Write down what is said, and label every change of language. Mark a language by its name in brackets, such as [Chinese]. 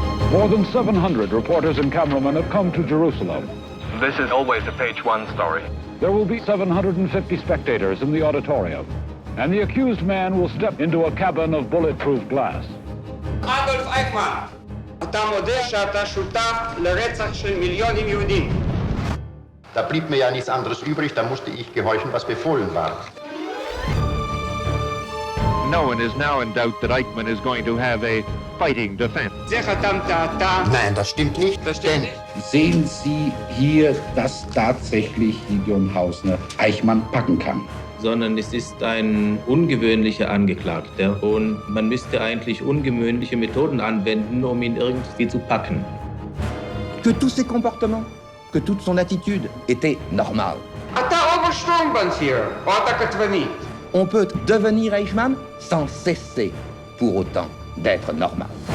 [English] More than 700 reporters and cameramen have come to Jerusalem. This is always a page one story. There will be 750 spectators in the auditorium, and the accused man will step into a cabin of bulletproof glass. [Hebrew] Adolf Eichmann, אתה מודה שאתה שותף לרצח של מיליונים יהודים. [German] Da blieb mir ja nichts anderes übrig, da musste ich gehorchen, was befohlen war. [English] No one is now in doubt that Eichmann is going to have a fighting defense. [German] Nein, das stimmt nicht. Denn sehen Sie hier, dass tatsächlich Gideon Hausner Eichmann packen kann? sondern es ist ein ungewöhnlicher Angeklagter und man müsste eigentlich ungewöhnliche Methoden anwenden, um ihn irgendwie zu packen. [French] Que tous ses comportements, que toute son attitude était normale. On peut devenir Eichmann sans cesser pour autant d'être normal.